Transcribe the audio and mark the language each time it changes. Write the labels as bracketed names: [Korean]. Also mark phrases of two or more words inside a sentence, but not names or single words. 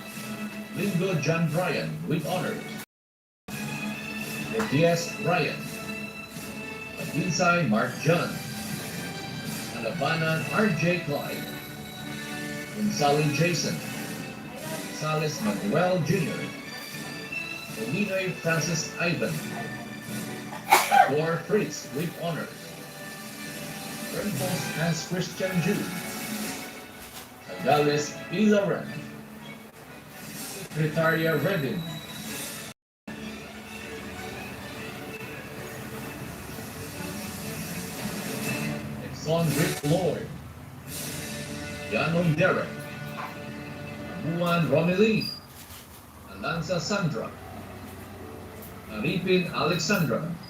[English] Lingo John Bryan with honors, Matias Bryan, Aginsay Mark John, Alabanan R.J. Clyde, Gonzalo Jason, Gonzales Manuel Jr., Molinoy Francis Ivan, Dor Fritz with honors, Rempos Hans Christian Jude, Agales P. Lauren, Secretaria Redin, Exxon Rick Lloyd, Yanon Derek, Buwan Romilly, Alanza Sandra, Aripin Alexandra,